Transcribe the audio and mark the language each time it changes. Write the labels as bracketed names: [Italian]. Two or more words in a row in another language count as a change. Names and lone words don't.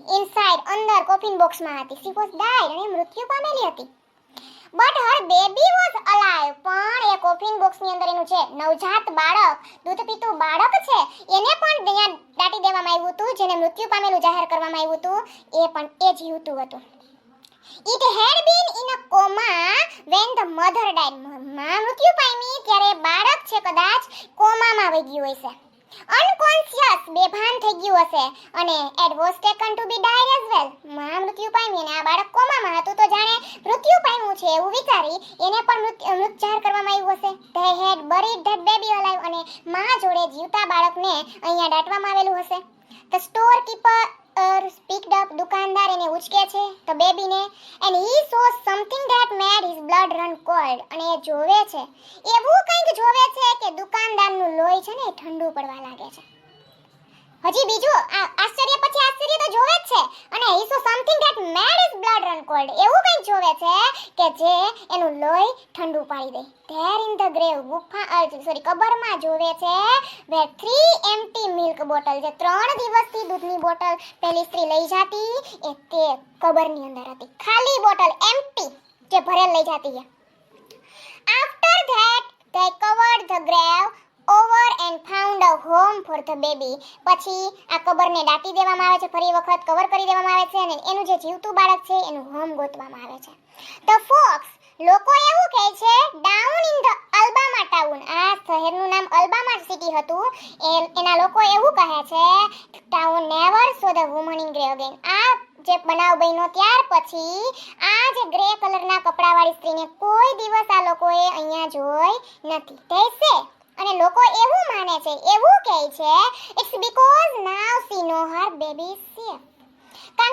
[Gujarati] ઇનસાઇડ, અંદર કોફિન બોક્સમાં હતી. [English] She was died, [Gujarati] અને મૃત્યુ પામેલી હતી. [English] But her baby was alive. [Gujarati] પણ એ કોફિન બોક્સની અંદર એનું જે નવજાત બાળક, દૂધ પીતું બાળક છે, એને પણ ત્યાં દાટી દેવામાં આવ્યું હતું. જેને મૃત્યુ પામેલું જાહેર કરવામાં આવ્યું હતું, એ પણ એ જીવતું હતું. [English] It had been in a coma when the mother died. [Gujarati] માં મૃત્યુ પામી ત્યારે બાળક છે કદાચ કોમામાં વહી ગયું હશે, અનકોન્શિયસ, બેભાન થઈ ગયું હશે, અને [English] it was taken to be died as well. [Gujarati] માં મૃત્યુ પામી અને આ બાળક કોમામાં હતું, તો જાણે મૃત્યુ પામ્યું છે એવું વિચારી એને પણ મૃત જાહેર કરવામાં આવ્યું હશે. [English] They had buried that baby alive. [Gujarati] અને માં જોડે જીવતા બાળકને અહીંયા દાટવામાં આવેલું હશે. [English] The storekeeper picked up [Gujarati] દુકાનદાર એને ઉચકે છે તો બેબીને [English] and he saw something that made his blood run cold [Gujarati] અને એ જોવે છે એવું કંઈક જોવે છે કે દુકાનદારનું લોહી છે ને એ ઠંડુ પડવા લાગે છે હજી બીજું આશ્ચર્ય પછી આશ્ચર્ય તો જોવે જ છે અને [English] he saw something that made his blood run cold [Gujarati] એવું કંઈક જોવે છે કે જે એનું લોહી ઠંડુ પાડી દે [English] there in the grave [Gujarati] કબરમાં જોવે છે where [English] 3 empty milk bottle [Gujarati] જે 3 દિવસથી દૂધની બોટલ પેલી સ્ત્રી લઈ જાતી એ તે કબરની અંદર હતી ખાલી બોટલ empty જે ભરેલ લઈ જાતી છે [English] after that they covered the grave over and found a home for the baby [Gujarati] પછી આ કબરને દાટી દેવામાં આવે છે ફરી વખત કવર કરી દેવામાં આવે છે અને એનું જે જીવતું બાળક છે એનું હોમ ગોતવામાં આવે છે [English] the fox [Gujarati] લોકો એવું કહે છે [English] down in the Alabama town [Gujarati] આ શહેરનું નામ અલ્બામા સિટી હતું એના લોકો એવું કહે છે [English] Town never saw the woman in grey again [Gujarati] આ જે બનાવ બન્યો ત્યાર પછી આ જે ગ્રે કલરના કપડાવાળી સ્ત્રીને કોઈ દિવસ આ લોકોએ અહીંયા જોઈ નથી તે અને લોકો એવું માને છે એવું કહે છે [English] It's because now she know her baby safe [Gujarati] કારણ